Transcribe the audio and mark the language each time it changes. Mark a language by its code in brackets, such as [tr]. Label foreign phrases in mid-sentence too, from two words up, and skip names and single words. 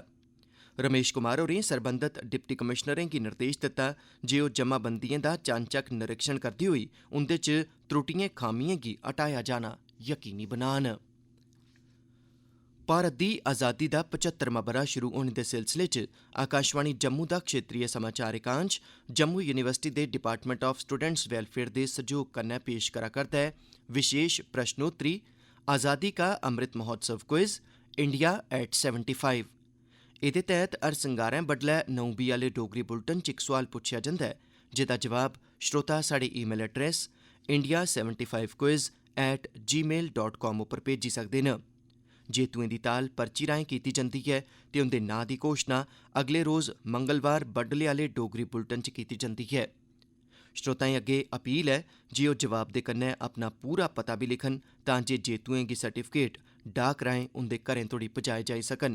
[doi] रमेश कुमार होरें सरबंधत [en] Deputy Commissioners [doi] गी निर्देश दित्ता जे ओह् जमाबंदियें दा चानचक्क निरीक्षण करदे होई उंदे च त्रुटियें खामियें गी हटाया जाना यकीनी बनान। भारत दी आज़ादी दा 75वां ब'रा शुरू होने दे सिलसिले च आकाशवाणी जम्मू दा क्षेत्रीय समाचार एकांश जम्मू यूनिवर्सिटी दे डिपार्टमेंट ऑफ स्टूडेंट्स वेलफेयर दे सैह्योग कन्नै पेश करा करदा है विशेष प्रश्नोत्तरी आज़ादी का अमृत महोत्सव क्विज इंडिया एट 75। एह्दे तैह्त हर संगारें बडलै 9 आह्ले डोगरी बुलेटिन च इक सोआल पुच्छेआ जंदा ऐ जेह्दा जवाब श्रोता साढ़े [en] email address [doi] india75quiz@gmail.com उप्पर भेजी सकदे न। जेतुएं दी ताल पर्ची राहें कीती जंदी ऐ ते उंदे नांऽ दी घोशणा अगले रोज़ मंगलवार बडले आह्ले डोगरी बुलेटिन च कीती जंदी ऐ। श्रोताएं अग्गे अपील ऐ जे ओह् जवाब दे कन्नै अपना पूरा पता बी लिखन तां जे जेतुएं गी सर्टिफिकेट डाक राहें उंदे घरें तोड़ी पजाए जाई सकन।